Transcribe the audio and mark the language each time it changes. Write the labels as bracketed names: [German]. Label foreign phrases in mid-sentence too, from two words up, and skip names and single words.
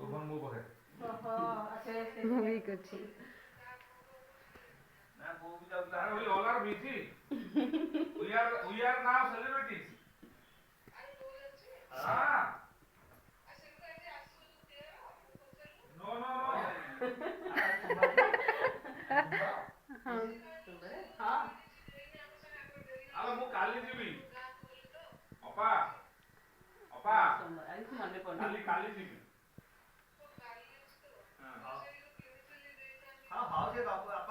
[Odia] ମୋ ପାଖରେ ଓହୋ ଆଚ୍ଛା ମୁଁ ବି କରୁଛି ନା ବୋଉ ବି ଯାଉଥିଲା ଆରେ [English] all are busy we are now celebrities ah no no no [Odia] ହଁ ହଁ ଆରେ ମୁଁ କାଲି ଯିବି ଅପା ଅପା କାଲି ଯିବି ହଁ ହଁ ସେ ଦବୁ ବାପା